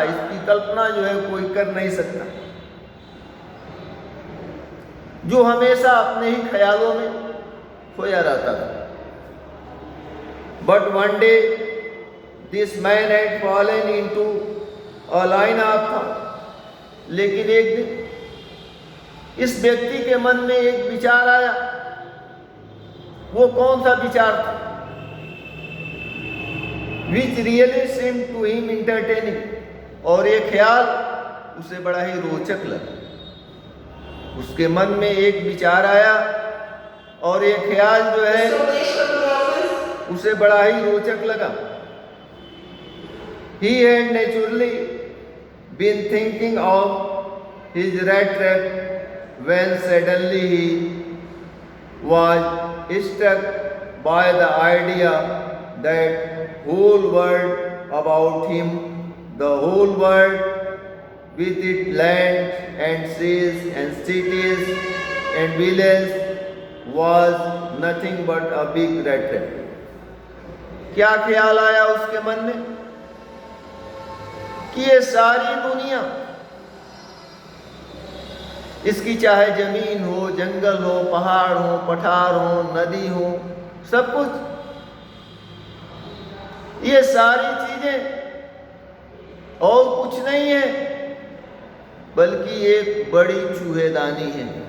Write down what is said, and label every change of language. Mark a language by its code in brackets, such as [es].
[hi] इसकी कल्पना जो है कोई कर नहीं सकता. जो हमेशा अपने ही ख्यालों में खोया रहता था. [en] But one day this man had fallen into a line of thought. [hi] लेकिन एक दिन इस व्यक्ति के मन में एक विचार आया. वो कौन सा विचार था? [en] Which really seemed to him entertaining. [hi] और ये ख्याल उसे बड़ा ही रोचक लगा. उसके मन में एक विचार आया और ये ख्याल जो है उसे बड़ा ही रोचक लगा. [en] He had naturally been thinking of his rat trap when suddenly he was struck by the idea that whole world about him, the whole world with its land and seas and cities and villages was nothing but a big rat trap. [hi] क्या ख्याल आया उसके मन में कि ये सारी दुनिया, इसकी चाहे जमीन हो, जंगल हो, पहाड़ हो, पठार हो, नदी हो, सब कुछ, ये सारी चीजें और कुछ नहीं है बल्कि एक बड़ी चूहेदानी है.